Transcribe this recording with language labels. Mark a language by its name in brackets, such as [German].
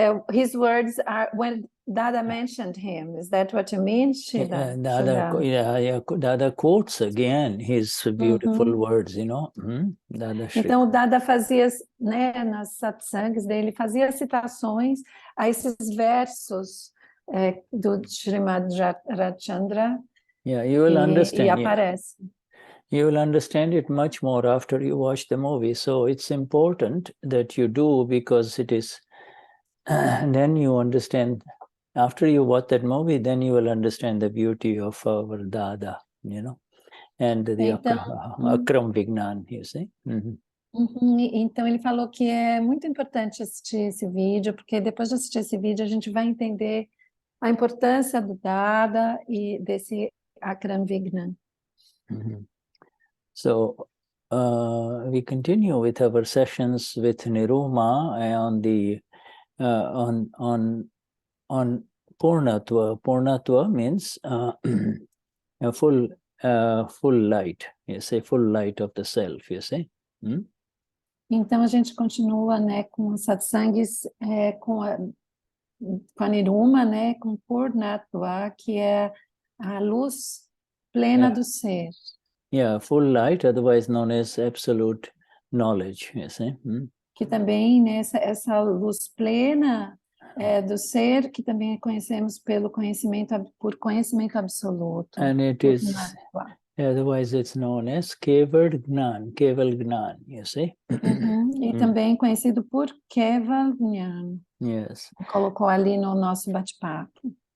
[English] His words are when Dada mentioned him. Is that what you mean, Shuddha? Dada quotes again his beautiful words, [Portuguese] Então, o Dada fazia, né, nas satsangs dele, fazia citações a esses versos do Srimad Rajchandra. [English] You will understand. [Portuguese] E aparece. [English] You will understand it much more after you watch the movie. So it's important that you do, because it is, then you understand, after you watch that movie, then you will understand the beauty of our Dada, and the Akram Vignan, you see. [Portuguese] Então ele falou que é muito importante assistir esse vídeo, porque depois de assistir esse vídeo a gente vai entender a importância do Dada e desse Akram Vignan. [English] So we continue with our sessions with Niruma on the on Purnatva. Purnatva means a full light, you say, full light of the self, you say. [Portuguese] Então a gente continua, né, com os satsangs, com a Niruma, né, com Purnatva, que é a luz plena do ser. [English] Yeah, full light, otherwise known as absolute knowledge, you see. [Portuguese] Que também, né, essa luz plena do ser, que também conhecemos por conhecimento absoluto. [English] And it is, otherwise it's known as Keval Gnan, you see. [Portuguese] E também conhecido por Keval Gnan. [English] Yes. [Portuguese] Colocou ali no nosso bate-papo.